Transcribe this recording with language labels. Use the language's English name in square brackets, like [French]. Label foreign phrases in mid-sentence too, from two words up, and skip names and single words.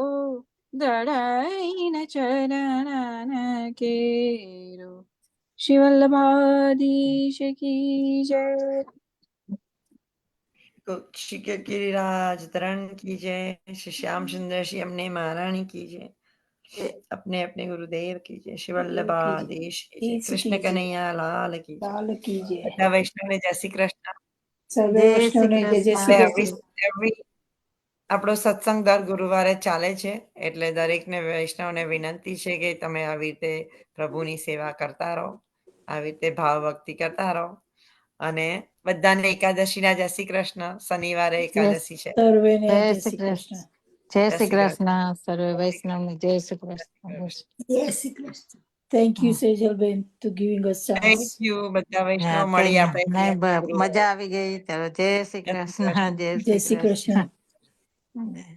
[Hindi] दृढ़ चरण केरो श्री वल्लभाधीश की जय। श्री गिरिराज धरण की जय। श्री श्याम सुंदर श्री अम्ने महारानी की जय। अपने अपने गुरुदेव की जय, श्री वल्लभाधीश की जय, कृष्ण कन्हैया लाल की जय, लाल की जय [Gujarati] બધા વૈષ્ણવને જય શ્રી કૃષ્ણ. સર્વે જય વૈષ્ણવને શ્રી જય જય કૃષ્ણ. શ્રી એટલે કૃષ્ણ. આપણો સત્સંગ દર ગુરુવારે ચાલે છે, એટલે દરેકને વૈષ્ણવને વિનંતી છે કે તમે આવી રીતે પ્રભુની સેવા કરતા રહો, આવી રીતે ભાવ ભક્તિ કરતા રહો. અને બધાને એકાદશીના જય શ્રી કૃષ્ણ. શનિવારે એકાદશી છે. સર્વેને જય જય શ્રી શ્રી કૃષ્ણ. કૃષ્ણ. જય શ્રી કૃષ્ણ. સર્વે વૈષ્ણવને જય શ્રી કૃષ્ણ. જય શ્રી કૃષ્ણ. [English] Thank you, Sejal to giving us થેન્ક chance. [Gujarati] યુ. બધા વૈષ્ણવ હા, મળી નહીં, આપણે મજા આવી ગઈ. ચાલો જય શ્રી જય શ્રી કૃષ્ણ. કૃષ્ણ. જય જય શ્રી શ્રી કૃષ્ણ. કૃષ્ણ.